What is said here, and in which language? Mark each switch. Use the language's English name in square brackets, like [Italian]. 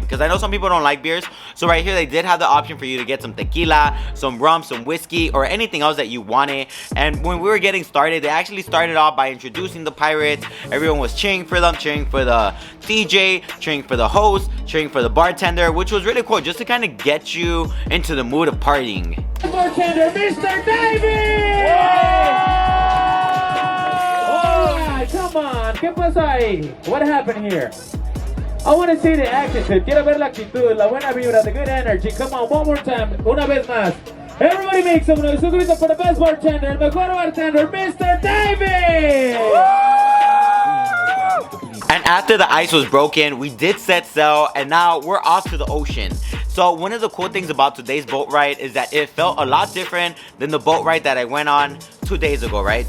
[English] Because I know some people don't like beers. So right here, they did have the option for you to get some tequila, some rum, some whiskey, or anything else that you wanted. And when we were getting started, they actually started off by introducing the pirates. Everyone was cheering for them, cheering for the DJ, cheering for the host, cheering for the bartender, which was really cool just to kind of get you into the mood of partying. Bartender, Mr. David! Alright, come on, [Spanish] ¿qué pasa ahí? [English] What happened here? I want to see the attitude. [Spanish] Quiero ver la actitud, la buena vibra, [English] the good energy. Come on, one more time, [Spanish] una vez más. [English] Everybody make some noise. Look for the best bartender, [Spanish] el mejor bartender, [English] Mr. David! And after the ice was broken, we did set sail, and now we're off to the ocean. So one of the cool things about today's boat ride is that it felt a lot different than the boat ride that I went on 2 days ago, right?